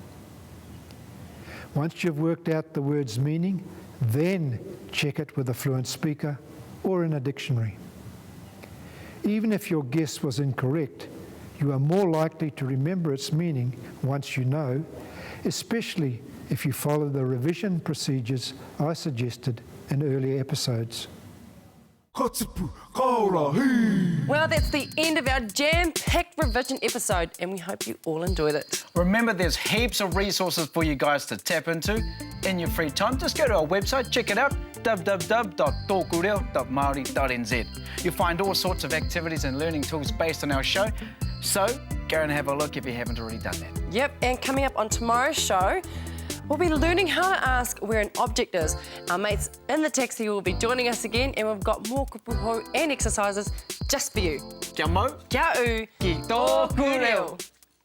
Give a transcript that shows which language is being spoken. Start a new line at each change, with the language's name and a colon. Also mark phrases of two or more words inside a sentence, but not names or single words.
English: Once you've worked out the word's meaning, then check it with a fluent speaker or in a dictionary. Even if your guess was incorrect, you are more likely to remember its meaning once you know, especially if you follow the revision procedures I suggested in earlier episodes.
Māori: Ka tipu, ka ora, hei!
English: Well, that's the end of our jam-packed revision episode, and we hope you all enjoyed it. Remember, there's heaps of resources for you guys to tap into in your free time. Just go to our website, check it out, www.tōkureo.māori.nz. You'll find all sorts of activities and learning tools based on our show, so go and have a look if you haven't already done that. Yep, and coming up on tomorrow's show, we'll be learning how to ask where an object is. Our mates in the taxi will be joining us again, and we've got more kupuho and exercises just for you.
Māori: Kia mau. Kia u. Ki tōku reo.